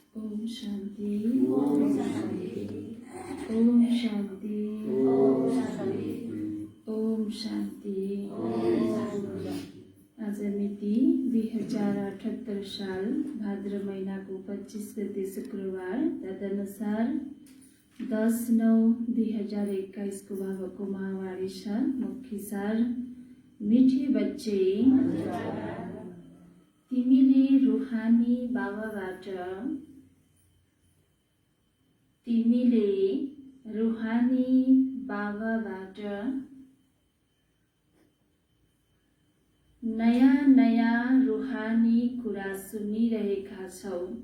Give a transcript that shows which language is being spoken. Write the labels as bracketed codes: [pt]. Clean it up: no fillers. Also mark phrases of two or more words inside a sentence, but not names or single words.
[sa] ओम शांति ओम शांति ओम शांति ओम शांति ओम शांति [ne] आज मिति 2078 साल भाद्र महिनाको 25 गते शुक्रबार तदनुसार 10/9/2021 को बाबाको महावाणी छ। मुख्य सार [hi] मीठे बच्चे [ne] तिमीले रूहानी बाबाबाट नयाँ नयाँ रूहानी कुरा सुनिरहेका छौ।